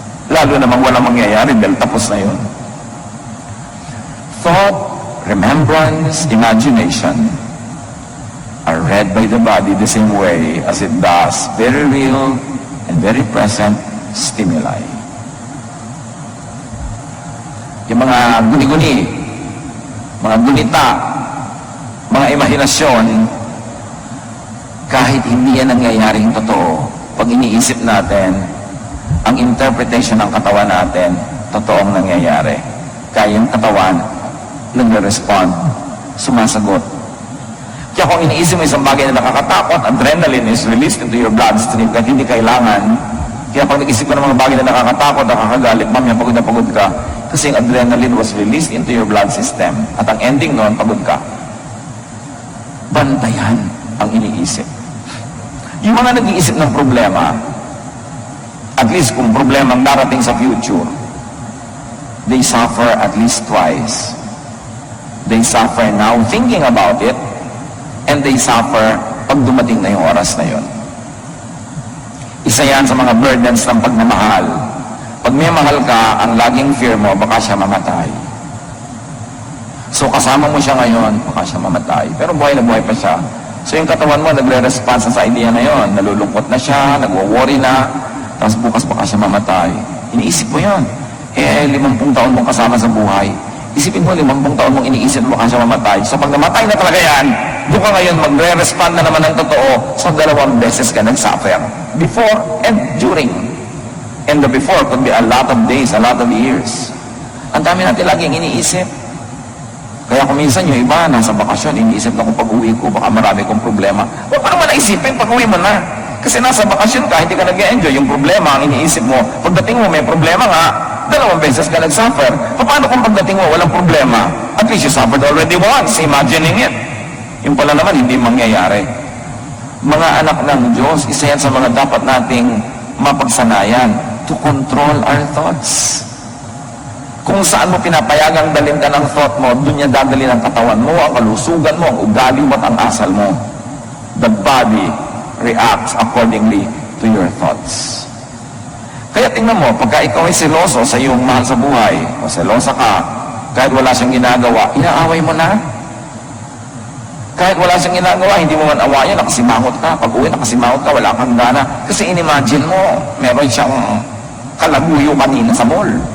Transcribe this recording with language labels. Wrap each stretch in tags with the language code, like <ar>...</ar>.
<tl>Lalo namang walang mangyayari dahil tapos na yun.</tl> <en>Thought, remembrance, imagination are read by the body the same way as it does very real and very present stimuli.</en> <tl>Yung mga guni-guni, mga gunita, mga imahinasyon, kahit hindi yan nangyayaring totoo, pag iniisip natin, ang interpretation ng katawan natin, totoong nangyayari. Kaya yung katawan, nagre-respond, sumasagot. Kaya kung iniisip mo isang bagay na nakakatakot,</tl> <en>adrenaline is released into your bloodstream</en> <tl>kahit hindi kailangan. Kaya pag nag-isip ka ng mga bagay na nakakatakot, nakakagalit, mamaya pagod na pagod ka, kasi yung adrenaline</tl> <en>was released into your blood system.</en> <tl>At ang ending nun, pagod ka. Bantayan ang iniisip. Yung mga nag-iisip ng problema, at least kung problema ang darating sa future,</tl> <en>they suffer at least twice. They suffer now thinking about it, and they suffer</en> <tl>pag dumating na yung oras na yun. Isa yan sa mga burdens ng pagmamahal. Pag may mahal ka, ang laging fear mo, baka siya mamatay. So kasama mo siya ngayon, baka siya mamatay. Pero buhay na buhay pa siya. So yung katawan mo, nagre-response sa idea na yon. Nalulungkot na siya, nagwo-worry na, tapos bukas baka siya mamatay. Iniisip mo yun. 50 taon mong kasama sa buhay. Isipin mo, 50 taon mong iniisip mo baka siya mamatay. So pag namatay na talaga yan, doon ka ngayon magre-respond na naman ng totoo. So 2 beses ka nag-suffer.</tl> <en>Before and during. And the before could be a lot of days, a lot of years.</en> <tl>Ang dami natin laging iniisip. Kaya kung minsan yung iba, nasa bakasyon, iniisip na kung pag-uwi ko, baka marami kong problema. Huwag mo naman naisipin, pag-uwi mo na. Kasi nasa bakasyon ka, hindi ka nag-enjoy. Yung problema, ang iniisip mo, pagdating mo, may problema nga, 2 beses ka nag-suffer. Paano kung pagdating mo, walang problema?</tl> <en>At least you suffered already once, imagining it.</en> <tl>Yung pala naman, hindi mangyayari. Mga anak ng Diyos, isa yan sa mga dapat nating mapagsanayan</tl> <en>to control our thoughts.</en> <tl>Kung saan mo pinapayagang dalhin ka ng thought mo, doon niya dadalhin ang katawan mo, ang kalusugan mo, ang ugali mo at ang asal mo.</tl> <en>The body reacts accordingly to your thoughts.</en> <tl>Kaya tingnan mo, pagka ikaw ay seloso sa iyong mahal sa buhay, o selosa ka, kahit wala siyang ginagawa, inaaway mo na. Kahit wala siyang ginagawa, hindi mo man awayan, nakasimangot ka. Pag uwi, nakasimangot ka, wala kang gana. Kasi inimagine mo, meron siyang kalaguyo kanina sa mall.</tl>